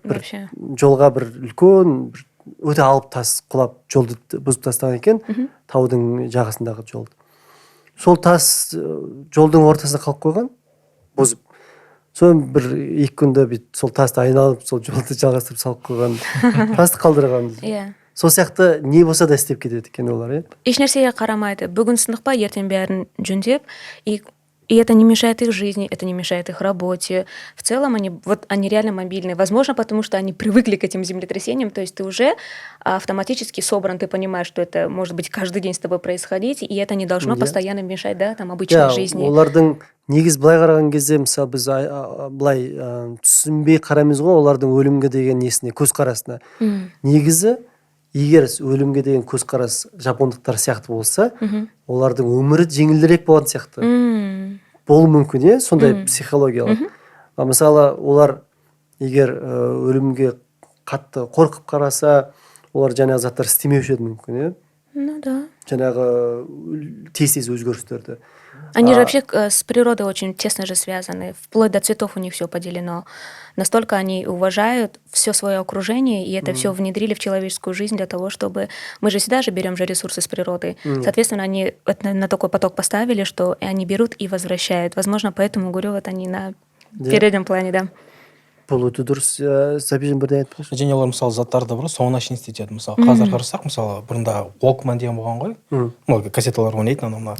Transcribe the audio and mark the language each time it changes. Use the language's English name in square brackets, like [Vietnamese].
[Kazakh] Бір жолға бір үлкен, өте алып тас құлап жолды бұзып тастаған екен, таудың жағасындағы жолды. Сол тас жолдың ортасына қалып қойған, бұзып. Соң бір 2 күнде сол тасты айналып, сол жолды жалғастырып салып қойған, тасты қалдырған. Сол сияқты не болса да істеп кетеді екен олар. Ешнәрсеге қарамайды. Бүгін сынық па, ертең бәрін жөндеп, [Russian] и это не мешает их жизни, это не мешает их работе. В целом они реально мобильные. Возможно, потому что они привыкли к этим землетрясениям, то есть ты уже автоматически собран, ты понимаешь, что это может быть каждый день с тобой происходить, и это не должно постоянно мешать, да, там обычной жизни. [Kazakh] Олардың негіз былай қараған кезде, мысалы біз былай түсінбей қараймыз ғой, олардың өлімге деген несіне, көзқарасына. Негізі егер өлімге деген көзқарас жапондықтар сияқты болса, олардың өмірі жеңілдірек болған сияқты. Болуы мүмкін, сондай психологиялық. Мысалы, олар егер өлімге қатты қорқып қараса, олар жаңағы заттар істемеуші еді мүмкін, [Russian] Ну да. [Kazakh] Жаңағы тез өзгерістерді. [Russian] Они же вообще с природой очень тесно же связаны. Вплоть до цветов у них все поделено. Настолько они уважают все свое окружение, и это все внедрили в человеческую жизнь для того, чтобы... Мы же всегда же берем же ресурсы с природы. Соответственно, они на такой поток поставили, что они берут и возвращают. Возможно, поэтому, говорю, вот они на переднем плане, да. [Kazakh] Бұл өте дұрыс. Сәбижан бірден айтпашы. Және олар мысалы заттарды бір соңына шейін істетеді. Мысалы қазір қарасақ, мысалы бұрында Walkman деген болған ғой. Кассеталар ойнайтын адамдар.